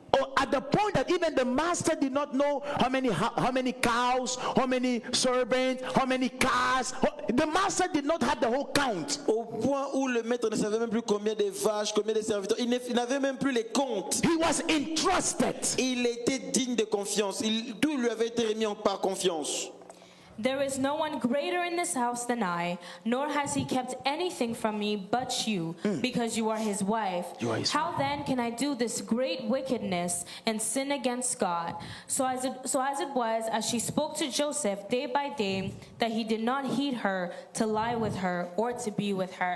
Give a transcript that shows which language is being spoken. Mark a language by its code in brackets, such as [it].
[en] Or at the point that even the master did not know how many cows, how many servants, how many cars. The master did not have the whole count. [fr] Au point où le maître ne savait même plus combien de vaches, combien de serviteurs. Il n'avait même plus les comptes. [en] He was entrusted. [fr] Il était digne de confiance. Tout lui avait été remis par confiance. [en] There is no one greater in this house than I, nor has he kept anything from me but you, because you are his wife. You are his How then can I do this great wickedness and sin against God? So as it was, as she spoke to Joseph day by day, that he did not heed her to lie with her or to be with her.